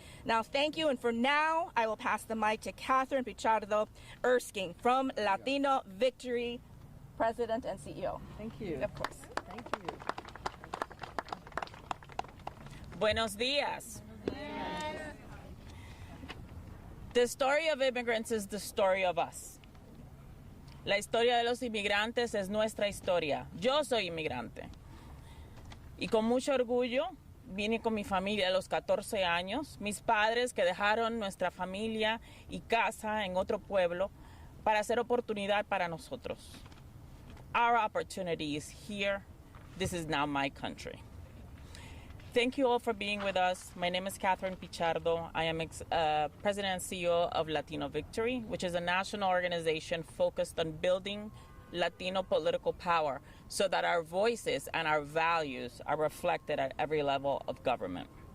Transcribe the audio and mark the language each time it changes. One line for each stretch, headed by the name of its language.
English: Now, thank you, and for now, I will pass the mic to Catherine Pichardo Erskine from Latino Victory, President and CEO. Thank you. Of course. Thank you.
Spanish: Buenos días.
English: The story of immigrants is the story of us.
Spanish: La historia de los inmigrantes es nuestra historia. Yo soy inmigrante. Y con mucho orgullo vine con mi familia a los 14 años, mis padres que dejaron nuestra familia y casa en otro pueblo para hacer oportunidad para nosotros.
English: Our opportunity is here. This is now my country. Thank you all for being with us. My name is Catherine Pichardo. I am President and CEO of Latino Victory, which is a national organization focused on building Latino political power so that our voices and our values are reflected at every level of government.